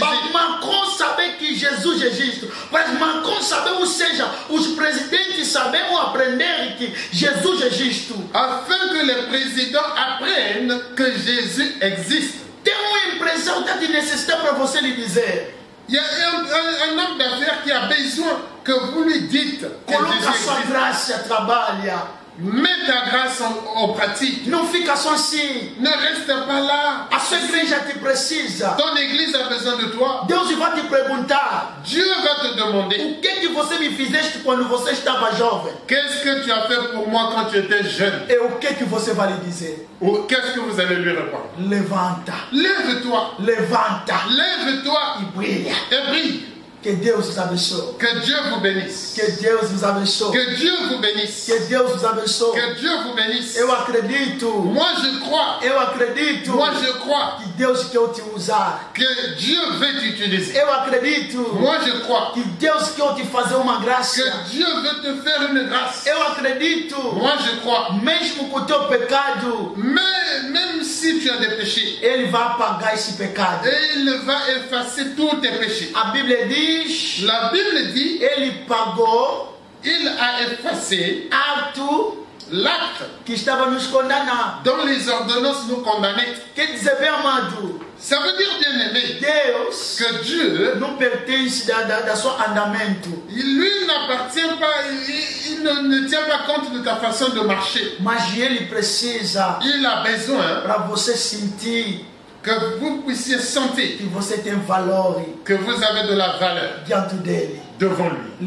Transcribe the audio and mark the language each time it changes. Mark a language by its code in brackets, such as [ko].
[pt] Para Macron saber que Jesus existe. Para Macron saber, ou seja, os presidentes saberem ou aprender que Jesus existe. [fr] Afin que les présidents apprennent que Jésus existe. [pt] Tem uma impressão que te necessita para você lhe dizer. [fr] Il y a un homme d'affaires qui a besoin que vous lui dites que [pt] coloca [fr] Jésus existe. [pt] sua graça, trabalha. [fr] Mets ta grâce en pratique. [pt] Não fica só assim. [fr] Ne reste pas là. [pt] A sua igreja te precisa. [fr] Ton église a besoin de toi. [pt] Deus vai te perguntar. [fr] Dieu va te demander. [pt] O que você me fizeste quando você estava jovem? [fr] Qu'est-ce que tu as fait pour moi quand tu étais jeune? [pt] E o que você vai lhe dizer? [fr] Ou qu'est-ce que vous allez lui répondre? [pt] Levanta. [fr] Lève-toi. [pt] Levanta. [fr] Lève-toi. [pt] E brilha. [fr] Et brille. [pt] Que Deus os abençoe. [fr] Que Dieu vous bénisse. [pt] Que Deus os abençoe. [fr] Que Dieu vous bénisse. [pt] Que Deus os abençoe. [fr] Que Dieu vous bénisse. [pt] Eu acredito. [fr] Moi je crois. [pt] Eu acredito. [fr] Moi je crois. [pt] Que Deus quer te usar. [fr] Que Dieu veut t'utiliser. [pt] Eu acredito. [fr] Moi je crois. [pt] Que Deus quer te fazer uma graça. [fr] Que Dieu veut te faire une grâce. [pt] Eu acredito. [fr] Moi je crois. [pt] Mesmo com o teu pecado. [fr] Mais même si tu as des péchés. [pt] Ele vai apagar esse pecado. [fr] Et il va effacer tous tes péchés. [pt] A Bíblia diz. [fr] La Bible dit. [pt] Ele pagou. [fr] Il a effacé. [pt] L'acte que estava nos condenando. [fr] Dans les ordonnances nous condamnaient. [pt] Quer dizer, bem amado. [fr] Ça veut dire, bien aimé, [pt] Deus [fr] que Dieu [pt] não pertence da seu andamento. [fr] Lui n'appartient pas, il ne tient pas compte de ta façon de marcher. [pt] Mas ele precisa. [fr] Il a besoin [pt] para você sentir [fr] que vous puissiez sentir [pt] que você tem valor, [fr] que vous avez de la valeur [pt] diante dele. [fr] Devant lui.